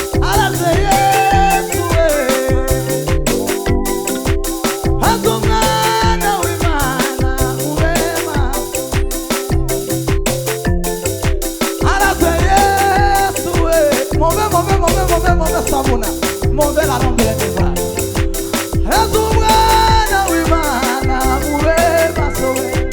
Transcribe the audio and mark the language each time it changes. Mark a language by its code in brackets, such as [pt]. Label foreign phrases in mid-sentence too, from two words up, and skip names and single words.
[rw] Aleze Yesu we. Aleze umwana w'Imana urema. Aleze Yesu we. [en] Move, move, move, move, move, sabuna. [es] Move la nombre de Dios. [rw] Aleze umwana w'Imana urema so we.